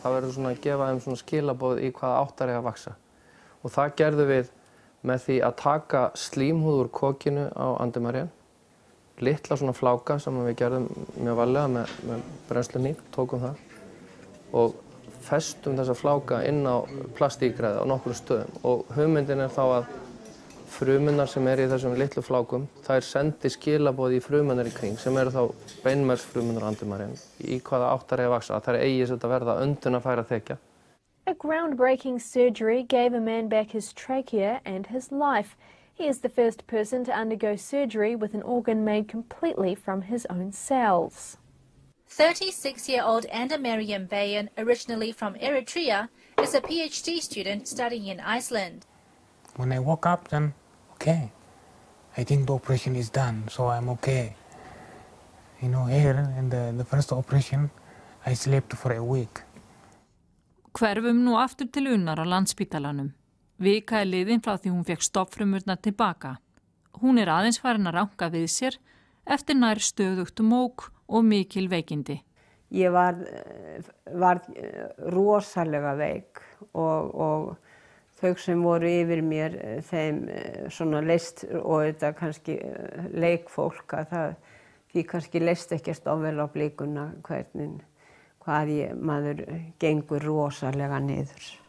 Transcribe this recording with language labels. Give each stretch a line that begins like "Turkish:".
Icelandic: Það verður svona að gefa þeim svona skilaboð í hvaða átt þær eiga að vaxa. Og það gerðum við með því að taka slímhúð úr kokinu á andimarjan, litla svona fláka sem við gerðum mjög varlega með brennslunýf, tókum það og festum þessa fláka inn á plastígræði á nokkrum stöðum. Og hugmyndin þá að frumunar sem í þessum litlu flákum, þær sendi skilaboð í frumunar í kring sem eru þá beinmergsfrumunar á andimarjan í hvaða átt þær eiga að vaxa, að þær eigi að verða öndunarfæra þekja.
English: A groundbreaking surgery gave a man back his trachea and his life. He is the first person to undergo surgery with an organ made completely from his own cells. 36-year-old Anda Meryem Bayan, originally from Eritrea, is a PhD student studying in Iceland. When I woke up, then, okay, I think the operation is done, so I'm okay. You know, here in the first operation, I slept for a week.
Icelandic: Hverfum nú aftur til Unnar á Landspítalanum. Vika liðin frá því hún fekk stofnfrumurnar tilbaka. Hún aðeins farin að ranka við sér eftir nær stöðugt mók og mikil veikindi. Ég var rosalega veik og þau sem voru yfir mér, þeim svona leist, og þetta kannski leikfólk, því kannski leist ekkert ofvel á blikuna hvað maður gengur rosalega niður.